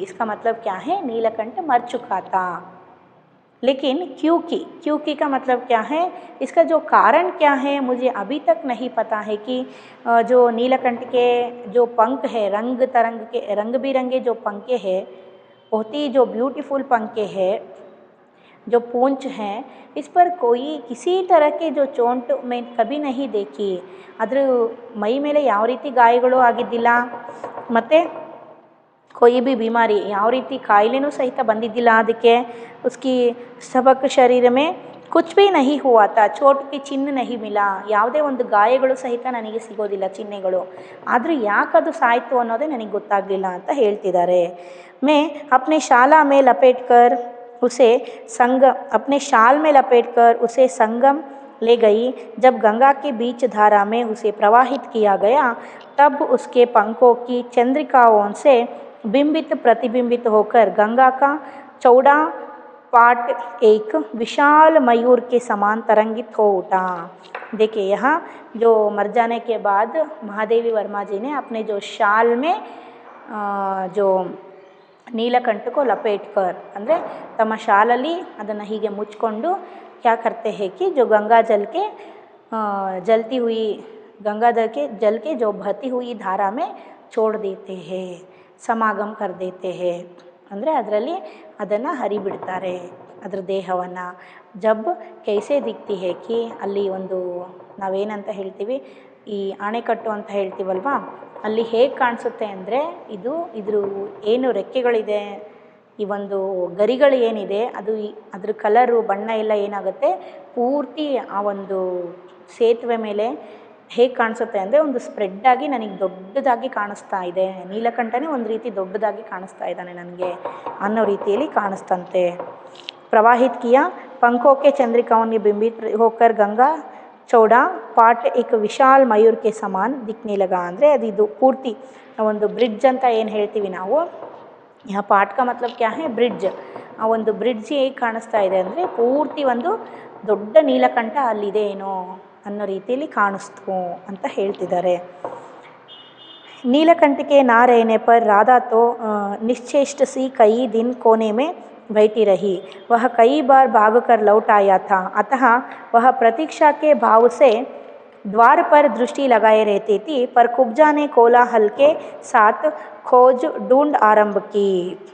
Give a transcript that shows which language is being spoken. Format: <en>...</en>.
<hi>इसका मतलब क्या है, नीलकंठ मर चुका था। लेकिन क्योंकि का मतलब क्या है, इसका जो कारण क्या है मुझे अभी तक नहीं पता है कि जो नीलकंठ के जो पंख है रंग बिरंगे जो पंखे हैं, बहुत ही जो ब्यूटीफुल पंखे हैं, जो पूंछ हैं, इस पर कोई किसी तरह के जो चोट मैं कभी नहीं देखी।</hi> <kn>ಅದ್ರ ಮೈ ಮೇಲೆ ಯಾವ ರೀತಿ ಗಾಯಗಳು ಆಗಿದ್ದಿಲ್ಲ, ಮತ್ತು</kn> <hi>कोई भी बीमारी</hi> <kn>ಯಾವ ರೀತಿ ಕಾಯಿಲೆನೂ ಸಹಿತ ಬಂದಿದ್ದಿಲ್ಲ ಅದಕ್ಕೆ।</kn> <hi>उसकी सबक शरीर में कुछ भी नहीं हुआ था, चोट की चिन्ह नहीं मिला,</hi> <kn>ಯಾವುದೇ ಒಂದು ಗಾಯಗಳು ಸಹಿತ ನನಗೆ ಸಿಗೋದಿಲ್ಲ ಚಿಹ್ನೆಗಳು। ಆದರೂ ಯಾಕೆ ಅದು ಸಾಯಿತು ಅನ್ನೋದೇ ನನಗೆ ಗೊತ್ತಾಗಲಿಲ್ಲ ಅಂತ ಹೇಳ್ತಿದ್ದಾರೆ।</kn> <hi>मैं अपने शाला में लपेटकर उसे अपने शाल में लपेटकर उसे संगम ले गई। जब गंगा के बीच धारा में उसे प्रवाहित किया गया, तब उसके पंखों की चंद्रिकाओं से बिंबित प्रतिबिंबित होकर गंगा का चौड़ा पाट एक विशाल मयूर के समान तरंगित हो उठा। देखिए यहाँ जो मर जाने के बाद महादेवी वर्मा जी ने अपने जो शाल में जो नीलकंठ को लपेट कर</hi> <kn>ಅಂದರೆ ತಮ್ಮ ಶಾಲಲ್ಲಿ ಅದನ್ನು ಹೀಗೆ ಮುಚ್ಚಿಕೊಂಡು</kn> <hi>क्या करते हैं कि जो गंगा जल के जलती हुई जल के जो बहती हुई धारा में छोड़ देते हैं, समागम कर देते हैं।</hi> <kn>ಅಂದರೆ ಅದರಲ್ಲಿ ಅದನ್ನು ಹರಿಬಿಡ್ತಾರೆ ಅದರ ದೇಹವನ್ನು।</kn> <hi>ಜಬ್ ಕೈಸೆ ದಿಕ್ತಿ ಹೇ ಕಿ</hi> <kn>ಅಲ್ಲಿ ಒಂದು ನಾವೇನಂತ ಹೇಳ್ತೀವಿ, ಈ ಅಣೆಕಟ್ಟು ಅಂತ ಹೇಳ್ತೀವಲ್ವಾ, ಅಲ್ಲಿ ಹೇಗೆ ಕಾಣಿಸುತ್ತೆ ಅಂದರೆ ಇದ್ರ ಏನು ರೆಕ್ಕೆಗಳಿದೆ, ಈ ಒಂದು ಗರಿಗಳು ಏನಿದೆ ಅದು ಅದ್ರ ಕಲರು ಬಣ್ಣ ಎಲ್ಲ ಏನಾಗುತ್ತೆ ಪೂರ್ತಿ ಆ ಒಂದು ಸೇತುವೆ ಮೇಲೆ ಹೇಗೆ ಕಾಣಿಸುತ್ತೆ ಅಂದರೆ ಒಂದು ಸ್ಪ್ರೆಡ್ಡಾಗಿ ನನಗೆ ದೊಡ್ಡದಾಗಿ ಕಾಣಿಸ್ತಾ ಇದೆ, ನೀಲಕಂಠನೇ ಒಂದು ರೀತಿ ದೊಡ್ಡದಾಗಿ ಕಾಣಿಸ್ತಾ ಇದ್ದಾನೆ ನನಗೆ ಅನ್ನೋ ರೀತಿಯಲ್ಲಿ ಕಾಣಿಸ್ತಂತೆ।</kn> <hi>ಪ್ರವಾಹಿತ್ ಕಿಯಾ पंखों के चंद्रिकाओं ने बिंबित होकर गंगा चौड़ा पाट एक विशाल मयूर के समान दिखने लगा।</hi> <kn>ಅಂದರೆ ಅದು ಪೂರ್ತಿ ಒಂದು ಬ್ರಿಡ್ಜ್ ಅಂತ ಏನು ಹೇಳ್ತೀವಿ ನಾವು,</kn> <hi>यहाँ पाट का मतलब क्या है,</hi> <kn>ಬ್ರಿಡ್ಜ್। ಆ ಒಂದು ಬ್ರಿಡ್ಜ್ ಹೇಗೆ ಕಾಣಿಸ್ತಾ ಇದೆ ಅಂದರೆ ಪೂರ್ತಿ ಒಂದು ದೊಡ್ಡ ನೀಲಕಂಠ ಅಲ್ಲಿದೆ ಏನೋ ಅನ್ನೋ ರೀತಿಯಲ್ಲಿ ಕಾಣಿಸ್ತು ಅಂತ ಹೇಳ್ತಿದ್ದಾರೆ।</kn> <hi>नीलकंठ के ना रहने पर राधा तो निश्चेष्ट सी कई दिन कोने में बैठी रही। वह कई बार भागकर लौट आया था, अतः वह प्रतीक्षा के भाव से द्वार पर दृष्टि लगाए रहती थी। पर कुब्जा ने कोलाहल के साथ खोज ढूंढ आरंभ की।</hi>